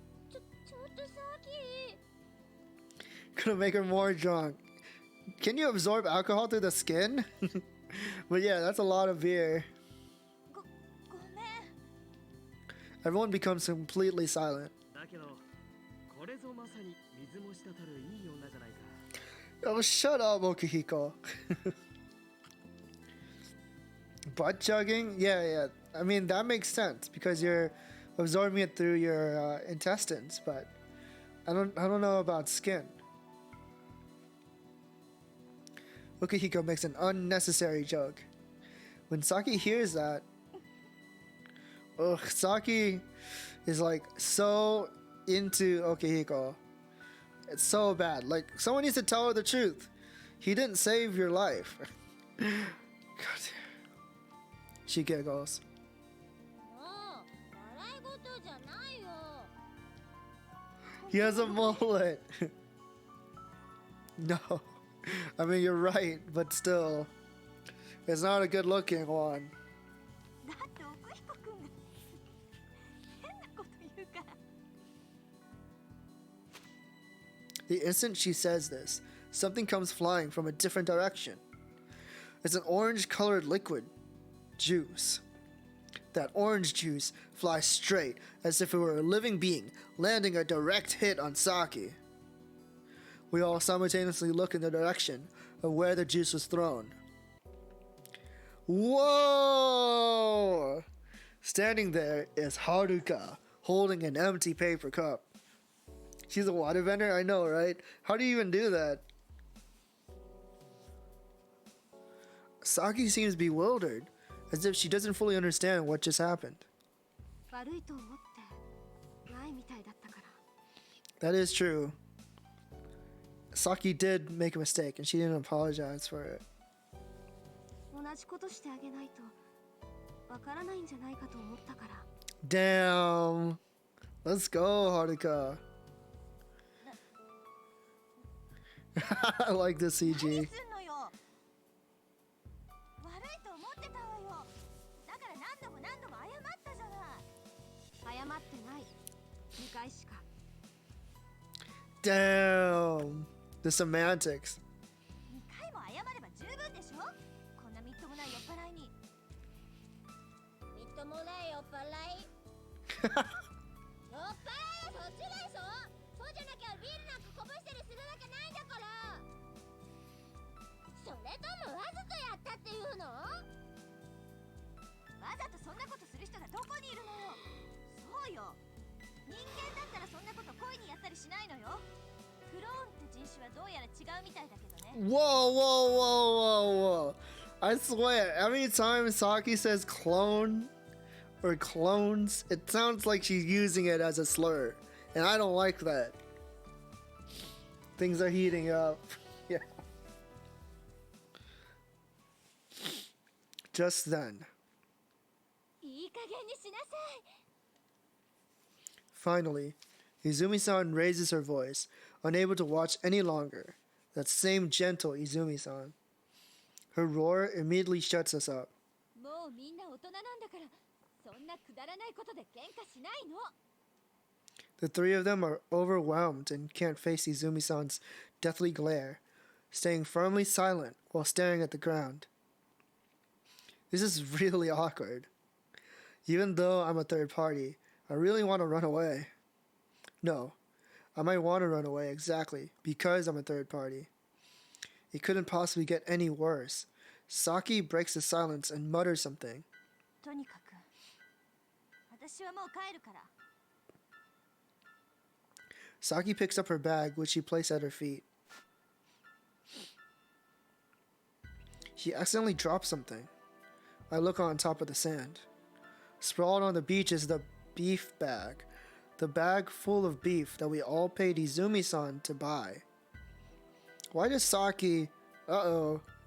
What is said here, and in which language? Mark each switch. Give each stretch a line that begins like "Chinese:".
Japanese: ちょっとさき。
English: Gonna make her more drunk. Can you absorb alcohol through the skin? But yeah, that's a lot of beer.
Japanese: ごめん。
English: Everyone becomes completely silent.
Japanese: だけどこれぞまさに水も滴るいい女じゃないか。
English: Oh, shut up, Okihiko. Butt chugging? Yeah. I mean, that makes sense because you're absorbing it through your intestines, but I don't know about skin. Okihiko makes an unnecessary joke. When Saki hears that, Saki is like so into Okihiko. It's so bad. Like, someone needs to tell her the truth. He didn't save your life. God. She giggles.
Japanese: もう笑い事じゃないよ。
English: He has a mullet. No. I mean, you're right, but still. It's not a good looking one.
Japanese: だって奥彦くんが変なこと言うから。
English: The instant she says this, something comes flying from a different direction. It's an orange-colored liquid. Juice. That orange juice flies straight as if it were a living being, landing a direct hit on Saki. We all simultaneously look in the direction of where the juice was thrown. Whoa! Standing there is Haruka, holding an empty paper cup. She's a water vendor? I know, right? How do you even do that? Saki seems bewildered, as if she doesn't fully understand what just happened.
Japanese: 悪いと思ってないみたいだったから。
English: That is true. Saki did make a mistake, and she didn't apologize for it.
Japanese: 同じことしてあげないとわからないんじゃないかと思ったから。
English: Damn! Let's go, Haruka. I like the
Japanese: 何
English: CG.
Japanese: すんのよ。悪いと思ってたわよ。だから何度も謝ったじゃない。謝ってない。2回しか。
English: Damn! The semantics.
Japanese: 2回も謝れば十分でしょ。こんなみっともない酔っ払いに。みっともない酔っ払い。酔っ払いはそっちでしょ。そうじゃなきゃビールなんかこぼしたりするわけないんだから。それともわざとやったっていうの？わざとそんなことする人がどこにいるのよ。そうよ。人間だったらそんなこと故意にやったりしないのよ。クローンって人種はどうやら違うみたいだけどね。
English: Whoa. I swear, every time Saki says clone or clones, it sounds like she's using it as a slur. And I don't like that. Things are heating up. Yeah. Just then,
Japanese: いい加減にしなさい。
English: finally, Izumi-san raises her voice, unable to watch any longer. That same gentle Izumi-san. Her roar immediately shuts us up.
Japanese: もうみんな大人なんだから、そんなくだらないことで喧嘩しないの。
English: The three of them are overwhelmed and can't face Izumi-san's deathly glare, staying firmly silent while staring at the ground. This is really awkward. Even though I'm a third party, I really want to run away. No, I might want to run away exactly because I'm a third party. It couldn't possibly get any worse. Saki breaks the silence and mutters something.
Japanese: とにかく私はもう帰るから。
English: Saki picks up her bag, which she placed at her feet. She accidentally dropped something. I look on top of the sand. Sprawled on the beach is the beef bag. The bag full of beef that we all paid Izumi-san to buy. Why does Saki... Uh-oh.